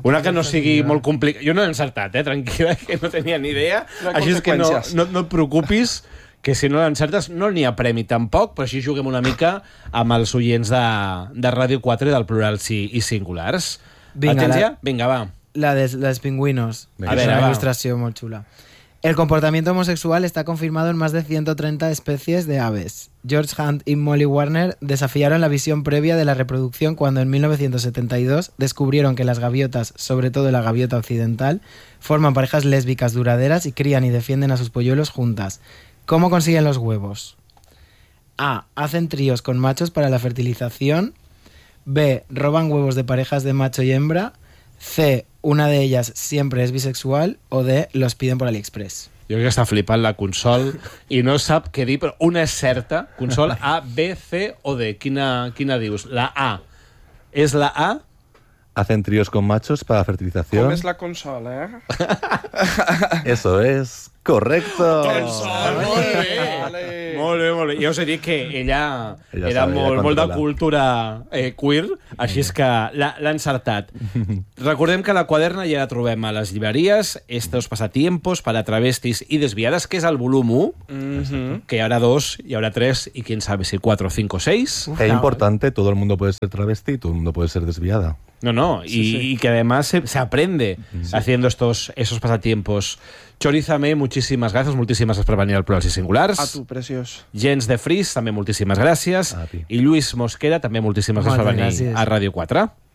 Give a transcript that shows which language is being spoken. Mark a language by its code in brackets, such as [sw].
[ca] una que no sigui molt complicada. Jo no l'he encertat, tranquil·la, que no tenia ni idea. Així és que no et preocupis, que si no l'encertes no n'hi ha premi tampoc, però així juguem una mica amb els oients de Ràdio 4 i del plural i singulars. Vinga, va. [es] La dels pingüinos. [ca] A veure, una il·lustració molt xula. [es] El comportamiento homosexual está confirmado en más de 130 especies de aves. George Hunt y Molly Warner desafiaron la visión previa de la reproducción cuando en 1972 descubrieron que las gaviotas, sobre todo la gaviota occidental, forman parejas lésbicas duraderas y crían y defienden a sus polluelos juntas. ¿Cómo consiguen los huevos? A. Hacen tríos con machos para la fertilización. B. Roban huevos de parejas de macho y hembra. C. Una de ellas siempre es bisexual. O D. Los piden por AliExpress. [ca] Jo crec que està flipant la Consol i no sap què dir, però una és certa. Consol, A, B, C o D. Quina dius? La A. És la A? [es] Hacen tríos con machos para la fertilización. [ca] Com és la Consol, eh? [es] Eso es correcto. [ca] Consol, molt bé. Vale. Molt bé, molt bé. Jo us he dit que ella era molt de cultura queer, així és que l'ha encertat. Recordem que la Quaderna ja la trobem a les llibreries, Estos pasatiempos para travestis y desviadas, que és el volum 1, que hi haurà 2, hi haurà 3, i [es] quién sabe si 4, 5 o 6. Es importante, todo el mundo puede ser travesti, todo el mundo puede ser desviada. No, sí, y que además se aprende haciendo esos pasatiempos. Chorizame, muchísimas gracias. [ca] Moltíssimes gràcies per venir al Plurals i Singulars. A tu, preciós. Jens de Fris, també moltíssimes gràcies. I Lluís Mosquera, també moltíssimes gràcies per venir a Ràdio 4.